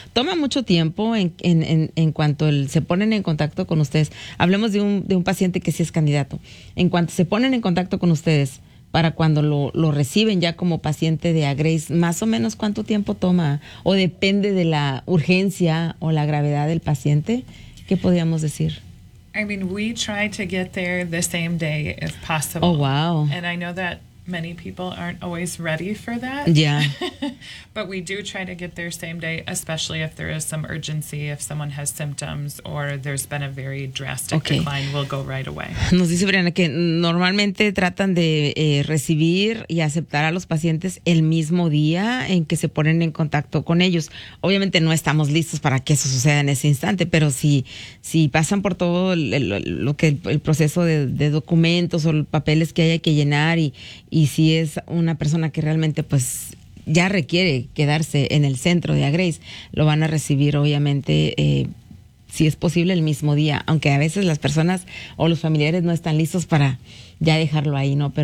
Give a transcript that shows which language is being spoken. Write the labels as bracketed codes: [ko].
[es] Toma mucho tiempo en cuanto se ponen en contacto con ustedes. Hablemos de un paciente que sí es candidato. En cuanto se ponen en contacto con ustedes, para cuando lo reciben ya como paciente de Agrace, ¿más o menos cuánto tiempo toma? ¿O depende de la urgencia o la gravedad del paciente? ¿Qué podríamos decir? [en] I mean, we try to get there the same day if possible. Oh, wow. And I know that many people aren't always ready for that. Yeah. But we do try to get there same day, especially if there is some urgency, if someone has symptoms or there's been a very drastic okay. decline, we'll go right away. [es] Nos dice Brianna que normalmente tratan de recibir y aceptar a los pacientes el mismo día en que se ponen en contacto con ellos. Obviamente no estamos listos para que eso suceda en ese instante, pero si pasan por todo el proceso de documentos o papeles que haya que llenar y si es una persona que realmente pues ya requiere quedarse en el centro de Agrace, lo van a recibir obviamente si es posible el mismo día, aunque a veces las personas o los familiares no están listos para ya dejarlo ahí, ¿no?